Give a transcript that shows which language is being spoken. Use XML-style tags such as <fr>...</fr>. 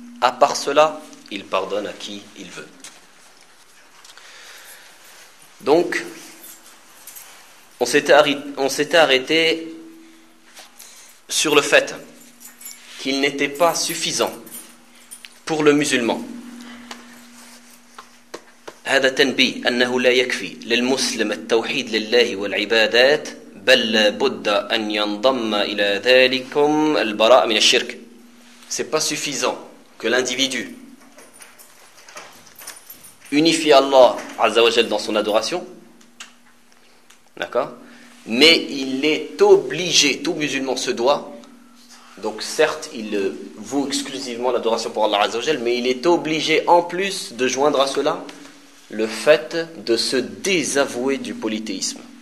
<fr>À part cela, il pardonne à qui il veut. Donc, on s'était arrêté sur le fait qu'il n'était pas suffisant pour le musulman.</fr> <ar>هذا تنبيه أنه لا يكفي للمسلم التوحيد لله والعبادات بل لابد أن ينضم إلى ذلكم البراء من الشرك.</ar> <fr>C'est pas suffisant que l'individu unifie Allah</fr> <ar>عز وجل</ar> <fr>dans son adoration, d'accord, mais il est obligé, tout musulman se doit, donc certes il voue exclusivement l'adoration pour Allah عز وجل, mais il est obligé en plus de joindre à cela le fait de se désavouer du polythéisme.</fr>